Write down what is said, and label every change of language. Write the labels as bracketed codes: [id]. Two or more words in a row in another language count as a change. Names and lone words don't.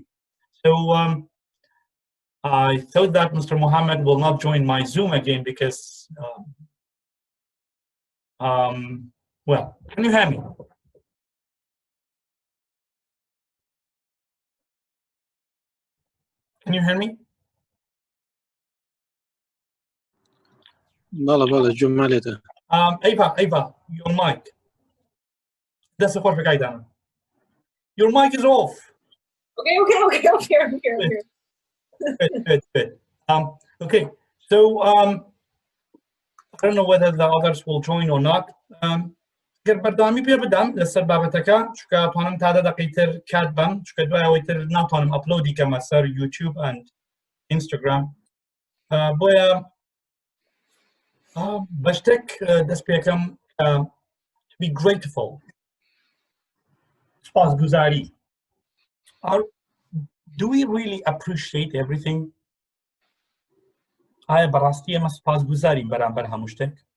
[en] So I thought that Mr. Mohammed will not join my Zoom again because, well, can you hear me? Can you hear me? [ckb] بەڵێ جوما لێتە [en] Ava, your mic. That's the perfect idea. Your mic is off. Okay, I'm here. Good. Okay, so I don't know whether the others will join or not. [ckb] گەر بەردامی پێ بدەم لەسەر بابەتەکە چونکە توانم تا 10 دقەی تر کات بەم چونکە دوای ئەوەی تر ناتوانم ئەپلۆدی کەمە سەر YouTube and Instagram. بۆیە بە شتێک دەست پێکەم [en] to be grateful. [ckb] سپاسگوزاری. [en] Do we really appreciate everything? [ckb] ئایا بەڕاستی ئێمە سپاسگوزارین بەرامبەر هەموو شتێک؟